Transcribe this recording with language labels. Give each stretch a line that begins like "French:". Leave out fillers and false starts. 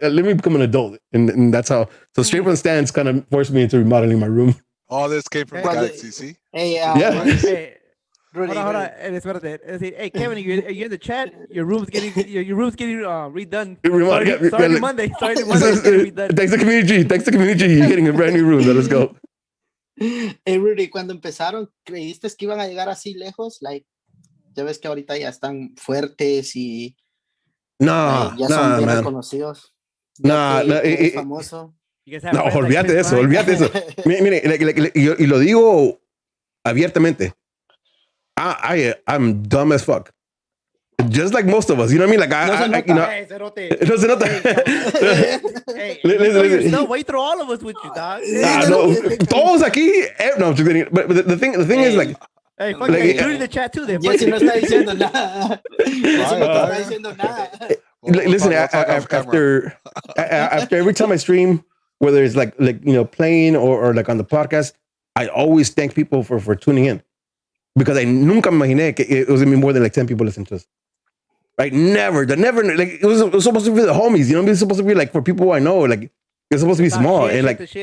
English: Let me become an adult, and that's how. So Straight from the Stands kind of forced me into remodeling my room. All this came from Galaxy, see? Hey, yeah. Hold on. Hey, Kevin, are you in the chat? Your room's getting redone. Starting Monday. Thanks to community. You're getting a brand new room. Let's go.
Spanish: Hey, Rudy, cuando empezaron, ¿creíste que iban a llegar así lejos? Like, ya ves que ahorita ya están fuertes y ya son bien reconocidos. Famoso. No, olvídate de eso. Mire, y lo digo abiertamente.
English: I'm dumb as fuck. Just like most of us, you know what I mean?
Spanish: Like no se nota.
English: Hey, listen. Why you throw all of us with you, dog?
Spanish: No, todos aquí.
English: No, I'm just kidding. But the thing is like. Hey, fuck in the chat too. Then.
Spanish: Jesse no está diciendo nada.
English: Listen, after every time I stream, whether it's like playing or like on the podcast, I always thank people for tuning in. Because I
Spanish: nunca me imaginé que
English: it was gonna be more than like 10 people listening to us. Right? Never. Like it was supposed to be the homies, you know what I mean? It's supposed to be like for people who I know, like it's supposed to be small and like